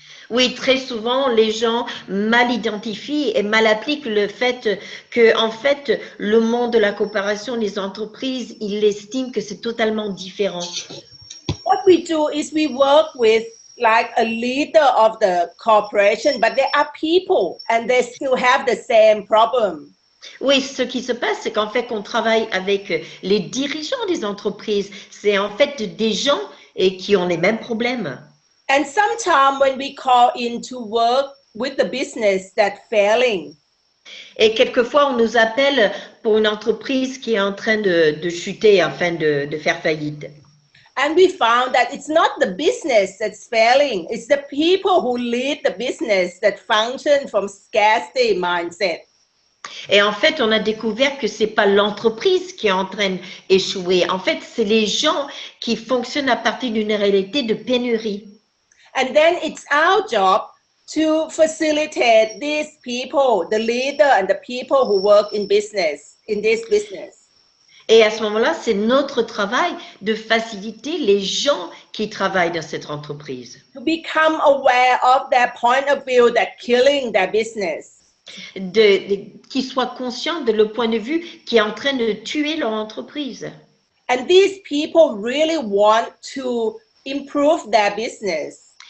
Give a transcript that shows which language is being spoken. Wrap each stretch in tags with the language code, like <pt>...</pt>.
<fr>Oui, très souvent, les gens mal identifient et mal appliquent le fait que, en fait, le monde de la coopération, les entreprises, ils estiment que c'est totalement différent.</fr> <en>What we do is we work with like a leader of the corporation, but they are people and they still have the same problem.</en> <fr>Oui, ce qui se passe, c'est qu'en fait, on travaille avec les dirigeants des entreprises. C'est en fait des gens qui ont les mêmes problèmes.</fr> <en>And sometimes when we call in to work with the business that's failing,</en> <fr>et quelquefois, on nous appelle pour une entreprise qui est en train de chuter, afin de faire faillite.</fr> <en>and we found that it's not the business that's failing, it's the people who lead the business that function from scarcity mindset.</en> <fr>Et en fait, on a découvert que c'est pas l'entreprise qui est en train d'échouer. En fait, c'est les gens qui fonctionnent à partir d'une réalité de pénurie.</fr> <en>And then it's our job to facilitate these people, the leader and the people who work in business, in this business.</en> <fr>Et à ce moment-là, c'est notre travail de faciliter les gens qui travaillent dans cette entreprise.</fr> <en>To become aware of their point of view that killing their business.</en> <fr>Qu'ils soient conscients de le point de vue qui est en train de tuer leur entreprise.</fr> <en>And these people really want to improve their business.</en>